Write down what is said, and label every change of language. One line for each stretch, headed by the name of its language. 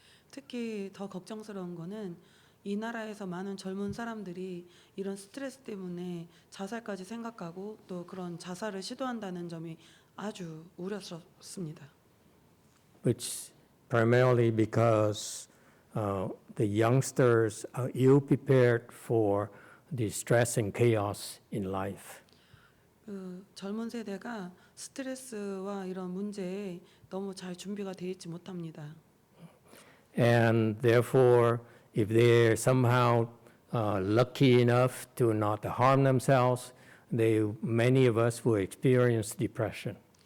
Korean: 특히 더 걱정스러운 거는 이 나라에서 많은 젊은 사람들이 이런 스트레스 때문에 자살까지 생각하고 또 그런 자살을 시도한다는 점이 아주 우려스럽습니다.
English: Which primarily because the youngsters are ill prepared for the stress and chaos in life.
Korean: 그 젊은 세대가 스트레스와 이런 문제에 너무 잘 준비가 되어 있지 못합니다.
English: And therefore, if they're somehow lucky enough to not harm themselves, many of us will experience depression.